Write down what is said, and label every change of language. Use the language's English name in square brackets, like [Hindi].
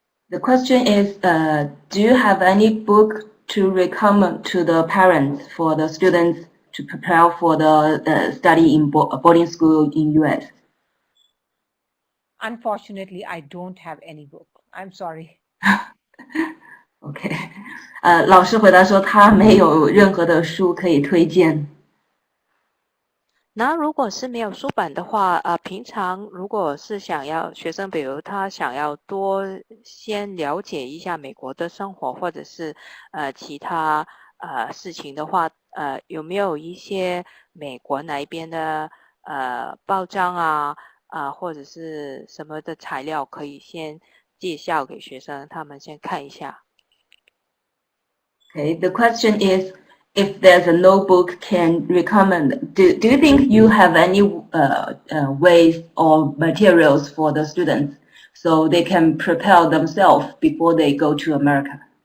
[English] ？The question is, do you have any book to recommend to the parents for the students to prepare for the study in boarding school in US? Unfortunately, I don't have any book. I'm sorry. [Chinese] OK， 老师回答说他没有任何的书可以推荐。那如果是没有书本的话，平常如果是想要学生，比如他想要多先了解一下美国的生活，或者是其他事情的话，有没有一些美国那边的报章啊或者是什么的材料可以先介绍给学生，他们先看一下。 [English] Okay, the question is, if there's a notebook can recommend, do you think you have any ways or materials for the students so they can prepare themselves before they go to America?